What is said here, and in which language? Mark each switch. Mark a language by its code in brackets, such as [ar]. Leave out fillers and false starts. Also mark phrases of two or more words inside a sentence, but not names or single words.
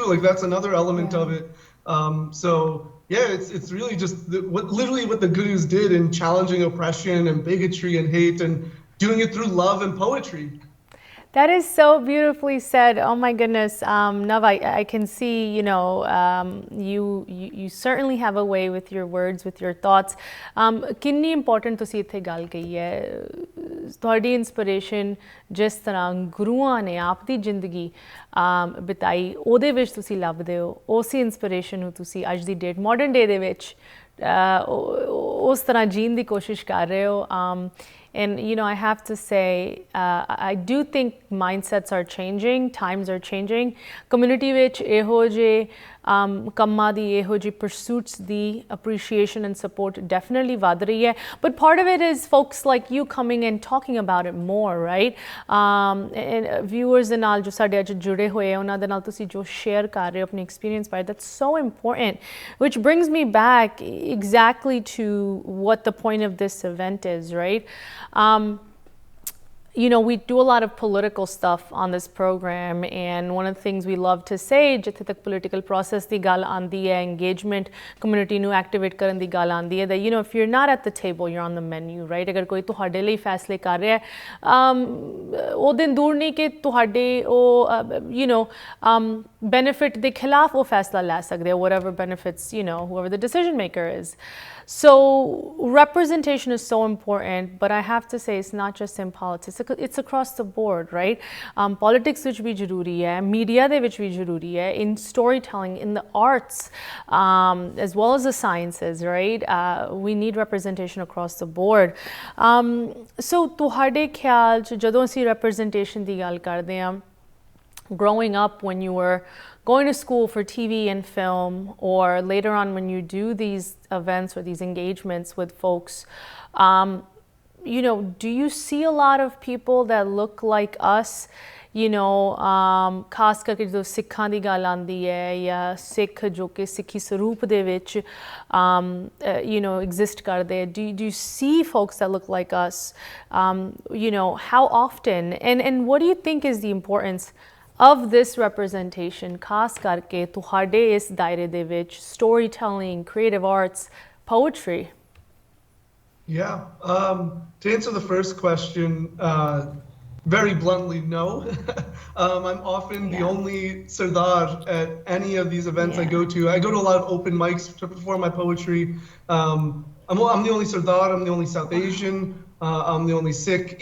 [en] Like, that's another element of it. So yeah, it's really just literally what the gurus did in challenging oppression and bigotry and hate, and doing it through love and poetry. That is so beautifully said. Oh my goodness, Nav, I can see, you know, you certainly have a way with your words, with your thoughts. [pa] Kinni important ਤੁਸੀਂ ਇੱਥੇ ਗੱਲ ਕਹੀ ਹੈ, ਤੁਹਾਡੀ ਇੰਸਪੀਰੇਸ਼ਨ ਜਿਸ ਤਰ੍ਹਾਂ ਗੁਰੂਆਂ ਨੇ ਆਪ ਦੀ ਜ਼ਿੰਦਗੀ ਬਿਤਾਈ, ਉਹਦੇ ਵਿੱਚ ਤੁਸੀਂ ਲੱਭਦੇ ਹੋ, ਉਸੇ ਇੰਸਪੀਰੇਸ਼ਨ ਨੂੰ ਤੁਸੀਂ ਅੱਜ ਦੀ ਡੇਟ [en] modern day [pa] ਦੇ ਵਿੱਚ ਉਸ ਤਰ੍ਹਾਂ ਜੀਣ ਦੀ ਕੋਸ਼ਿਸ਼ ਕਰ ਰਹੇ ਹੋ. [en] And, you know, I have to say, I do think mindsets are changing, times are changing. [pa] Community which eho je kamma di, eho je pursuits di [en] appreciation and support definitely [pa] ਵਧਾ ਰਹੀ ਹੈ. [en] But part of it is folks like you coming and talking about it more, right? [pa] And viewers ਦੇ ਨਾਲ ਜੋ ਸਾਡੇ ਅੱਜ ਜੁੜੇ ਹੋਏ ਉਹਨਾਂ ਦੇ ਨਾਲ ਤੁਸੀਂ ਜੋ share ਕਰ ਰਹੇ ਹੋ ਆਪਣੀ experience by, [en] that's so important, which brings me back exactly to what the point of this event is, right? You know, we do a lot of political stuff on this program, and one of the things we love to say, [pa] ਜਿੱਥੇ ਤੱਕ [en] political process [pa] ਦੀ ਗੱਲ ਆਉਂਦੀ ਹੈ, engagement, community ਨੂੰ activate ਕਰਨ ਦੀ ਗੱਲ ਆਉਂਦੀ ਹੈ, [en] that, you know, if you're not at the table, you're on the menu, right? [pa] ਅਗਰ ਕੋਈ ਤੁਹਾਡੇ ਲਈ ਫੈਸਲੇ ਕਰ ਰਿਹਾ ਹੈ, ਉਹ ਦਿਨ ਦੂਰ ਨਹੀਂ ਕਿ ਤੁਹਾਡੇ ਉਹ, [en] you know, [pa] benefit ਦੇ ਖਿਲਾਫ ਉਹ ਫੈਸਲਾ ਲੈ ਸਕਦੇ ਹੋ, [en] whatever benefits, you know, whoever the decision maker is. So representation is so important, but I have to say it's not just in politics, it's across the board, right? [pa] Politics ਵਿੱਚ ਵੀ ਜ਼ਰੂਰੀ ਹੈ, media ਦੇ ਵਿੱਚ ਵੀ ਜ਼ਰੂਰੀ ਹੈ, [en] in storytelling, in the arts, as well as the sciences, right? We need representation across the board. [pa] So ਤੁਹਾਡੇ ਖ਼ਿਆਲ 'ਚ ਜਦੋਂ ਅਸੀਂ representation ਦੀ ਗੱਲ ਕਰਦੇ ਹਾਂ, [en] growing up when you were going to school for TV and film, or later on when you do these events or these engagements with folks, you know, do you see a lot of people that look like us? You know, [pa] ਖਾਸ ਕਰਕੇ ਜਦੋਂ ਸਿੱਖਾਂ ਦੀ ਗੱਲ ਆਉਂਦੀ ਹੈ, ਜਾਂ ਸਿੱਖ ਜੋ ਕਿ ਸਿੱਖੀ ਸਰੂਪ ਦੇ ਵਿੱਚ [en] you know, exist [pa] ਕਰਦੇ, [en] do you see folks that look like us? You know, how often? And what do you think is the importance of this representation, [pa] ਖਾਸ ਕਰਕੇ ਤੁਹਾਡੇ ਇਸ ਦਾਇਰੇ ਦੇ ਵਿੱਚ, [en] storytelling, creative arts, poetry? Yeah. To answer the first question, very bluntly, no. I'm often the only Sardar at any of these events I go to. I go to a lot of open mics to perform my poetry. I'm the only Sardar, I'm the only South Asian, I'm the only Sikh.